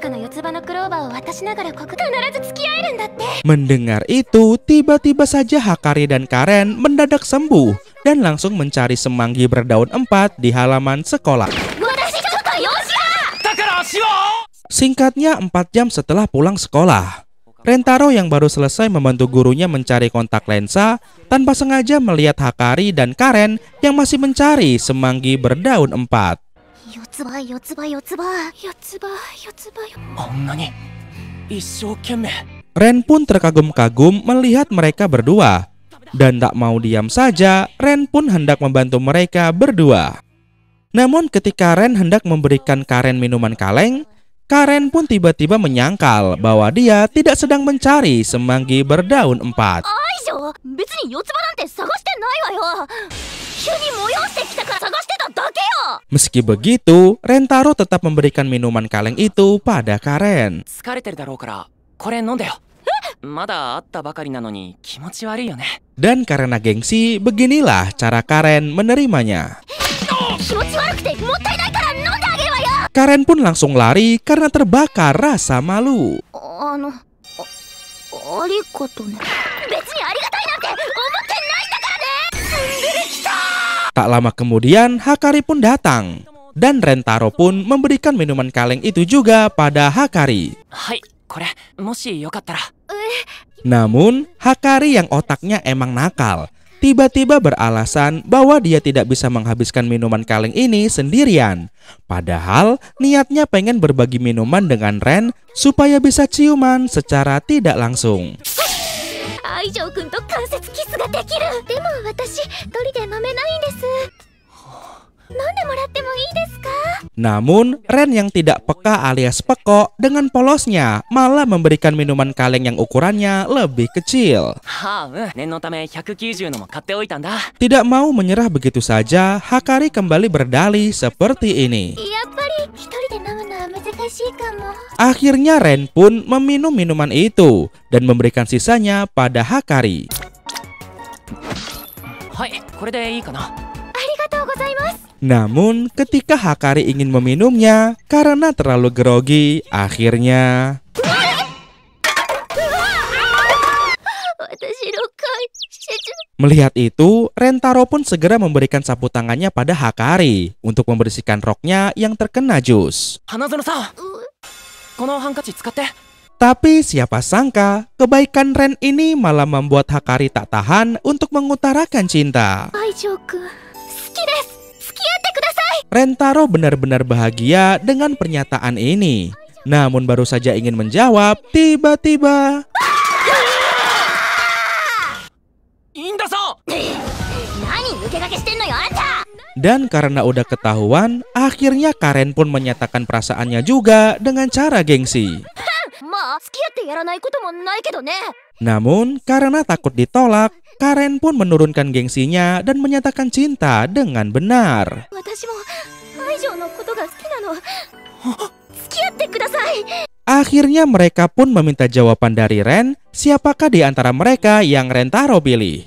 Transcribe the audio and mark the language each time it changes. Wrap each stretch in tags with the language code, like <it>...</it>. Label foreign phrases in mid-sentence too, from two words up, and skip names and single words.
<id>Mendengar itu, tiba-tiba saja Hikari dan Karen mendadak sembuh dan langsung mencari semanggi berdaun 4 di halaman sekolah. Singkatnya 4 jam setelah pulang sekolah, Rentaro yang baru selesai membantu gurunya mencari kontak lensa tanpa sengaja melihat Hakari dan Karen yang masih mencari semanggi berdaun 4.</id> <ja>四つ葉四つ葉四つ葉四つ葉四つ葉よ。あんなに一生懸命。</ja> <id>Ren pun terkagum-kagum melihat mereka berdua. Dan tak mau diam saja, Ren pun hendak membantu mereka berdua. Namun ketika Ren hendak memberikan Karen minuman kaleng, Karen pun tiba-tiba menyangkal bahwa dia tidak sedang mencari semanggi berdaun 4.</id> <ja>愛情、別に四つ葉なんて探してないわよ。急に催してきたから探してただけよ。</ja> <id>Meski begitu, Rentaro tetap memberikan minuman kaleng itu pada Karen.</id> <ja>疲れてるだろうからこれ飲んでよ。まだ会ったばかりなのに気持ち悪いよね。</ja> <id>Dan karena gengsi, beginilah cara Karen menerimanya.</id> <ja>気持ち悪くてもったいないから飲んであげるわよ。</ja> <id>Karen pun langsung lari karena terbakar rasa malu.</id> <ja>ありがとね。別にありがたいなんて思ってないんだからね。出てきた。</ja> <id>Tak lama kemudian, Hakari pun datang. Dan Rentaro pun memberikan minuman kaleng itu juga pada Hakari.</id> <ja>はいこれもしよかったら。</ja> <id>Namun, Hakari yang otaknya emang nakal, tiba-tiba beralasan bahwa dia tidak bisa menghabiskan minuman kaleng ini sendirian. Padahal, niatnya pengen berbagi minuman dengan Ren supaya bisa ciuman secara tidak langsung.</id> <ja>愛情くんと関節キスができる。でも私一人で飲めないんです。飲んでもらってもいいですか？</ja> <id>Namun, Ren yang tidak peka alias pekok dengan polosnya malah memberikan minuman kaleng yang ukurannya lebih kecil.</id> <ja>はあ念のため190のも買っておいたんだ。</ja> <id>Tidak mau menyerah begitu saja, Hakari kembali berdalih seperti ini.</id> <ja>やっぱり一人で飲むのは難しいかも。</ja> <id>Akhirnya Ren pun meminum minuman itu dan memberikan sisanya pada Hakari.</id> <ja>はいこれでいいかな。ありがとうございます。</ja> <id>Namun ketika Hakari ingin meminumnya karena terlalu grogi, akhirnya</id> <ja>私6回しちゃ</ja> <id>melihat itu, Rentaro pun segera memberikan sapu tangannya pada Hakari untuk membersihkan roknya yang terkena jus.</id> <ja>花園さんこのハンカチ使って。</ja> <id>Tapi siapa sangka kebaikan Ren ini malah membuat Hakari tak tahan untuk mengutarakan cinta.</id> <ja>愛情くん好きです。付き合ってください。</ja> <id>Rentaro benar-benar bahagia dengan pernyataan ini. Namun baru saja ingin menjawab, tiba-tiba</id> <ja>インダさん。何抜け駆けしてんのよあんた。</ja> <id>dan karena udah ketahuan, akhirnya Karen pun menyatakan perasaannya juga dengan cara gengsi.</id> <ja>まあ付き合ってやらないこともないけどね。</ja> <id>Namun karena takut ditolak, Karen pun menurunkan gengsinya dan menyatakan cinta dengan benar.</id> <ja>私も愛情のことが好きなの。付き合ってください。</ja> <id>Akhirnya mereka pun meminta jawaban dari Ren, siapakah di antara mereka yang Rentaro pilih.</id>